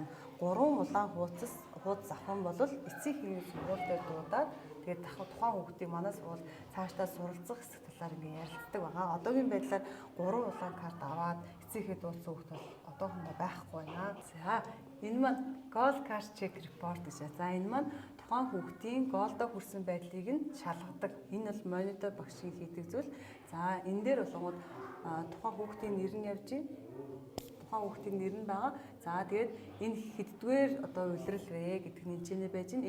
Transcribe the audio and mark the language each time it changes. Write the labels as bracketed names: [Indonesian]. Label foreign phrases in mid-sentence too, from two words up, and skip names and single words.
[Mongolian] 3 улаан хуудас авах юм бол эцсийн хэвийн сургууль дээр дуудаад тэгээд тухайн хүүхдийг манай сургууль цаашдаа суралцах хэсэг талаар ингээ ярилцдаг байгаа. Одоогийн байдлаар 3 улаан карт аваад эцсийнхээ дуудсан хүүхд бол одоохондоо байхгүй байна. За энэ маань [English] goal card check report [Mongolian] гэж. За энэ маань тухайн хүүхдийн голдоо хүрсэн байдлыг нь шалгадаг. Энэ бол монитор багшийн хийдэг зүйл. За энэ дээр болгоод тухайн хүүхдийн нэр нь явж байна. Тухайн хүүхдийн нэр нь байгаа. За тэгээд энэ хэддгээр одоо улирал вэ гэдэг нь хэмжээний байж байна.